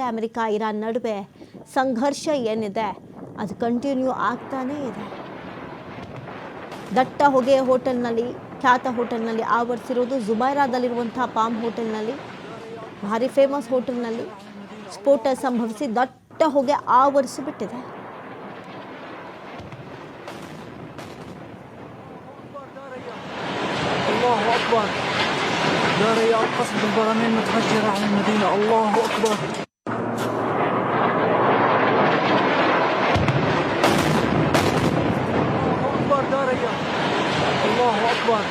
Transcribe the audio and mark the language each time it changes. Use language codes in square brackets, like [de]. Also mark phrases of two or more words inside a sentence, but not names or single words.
[kn] ಅಮೆರಿಕ ಇರಾನ್ ನಡುವೆ ಸಂಘರ್ಷ ಏನಿದೆ ಅದು ಕಂಟಿನ್ಯೂ ಆಗ್ತಾನೇ ಇದೆ. ದಟ್ಟ ಹೊಗೆ ಹೋಟೆಲ್ನಲ್ಲಿ, ಖ್ಯಾತ ಹೋಟೆಲ್ನಲ್ಲಿ ಆವರಿಸಿರೋದು. ಜುಬೈರಾದಲ್ಲಿರುವಂಥ ಪಾಮ್ ಹೋಟೆಲ್ನಲ್ಲಿ, ಭಾರಿ ಫೇಮಸ್ ಹೋಟೆಲ್ನಲ್ಲಿ ಸ್ಫೋಟ ಸಂಭವಿಸಿ ದಟ್ಟ ಹೊಗೆ ಆವರಿಸಿಬಿಟ್ಟಿದೆ. [ar] الله أكبر. داري القصف بالبراميل متفجرة على المدينة. الله أكبر. الله أكبر.